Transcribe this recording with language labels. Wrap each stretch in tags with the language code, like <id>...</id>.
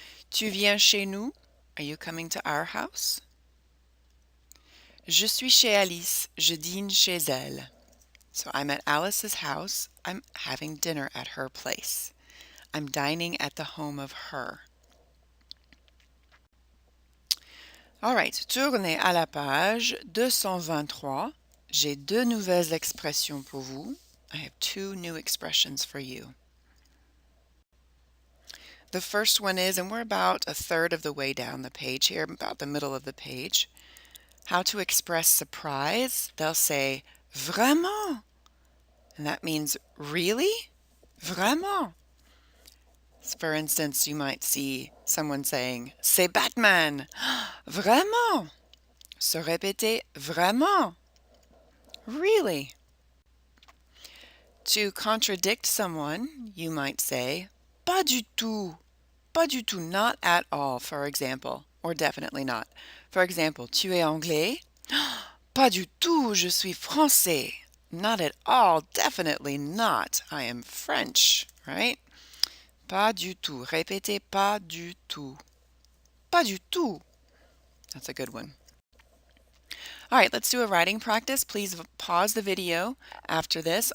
<fr>Tu viens chez nous?</fr> <en>Are you coming to our house?</en> <fr>Je suis chez Alice. Je dîne chez elle.</fr> <en>So I'm at Alice's house. I'm having dinner at her place. I'm dining at the home of her. All right,</en> <fr>tournez à la page 223. J'ai deux nouvelles expressions pour vous.</fr> <en>I have two new expressions for you. The first one is, and we're about a third of the way down the page here, about the middle of the page. How to express surprise. They'll say, vraiment. And that means, really? Vraiment. For instance, you might see someone saying,</en> <fr>c'est Batman. Vraiment. Se répéter, vraiment.</fr> <en>Really. To contradict someone, you might say, pas du tout.</en> <fr>Pas du tout,</fr> <en>not at all, for example, or definitely not. For example,</en> <fr>tu es anglais? Pas du tout, je suis français.</fr> <en>Not at all, definitely not. I am French, right?</en> <fr>Pas du tout. Répétez pas du tout. Pas du tout.</fr> <en>That's a good one. All right, let's do a writing practice. Please pause the video after this.</en>